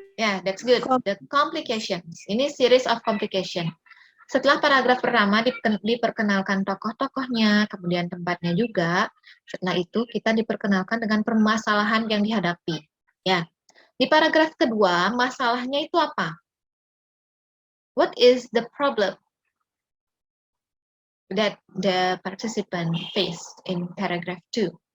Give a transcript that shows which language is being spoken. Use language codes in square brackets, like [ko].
[en] Yeah, that's good. The complications. Ini series of complication. [id] Setelah paragraf pertama diperkenalkan tokoh-tokohnya, kemudian tempatnya juga. Setelah itu kita diperkenalkan dengan permasalahan yang dihadapi. Ya, di paragraf kedua masalahnya itu apa? [en] What is the problem that the participant face in paragraph 2?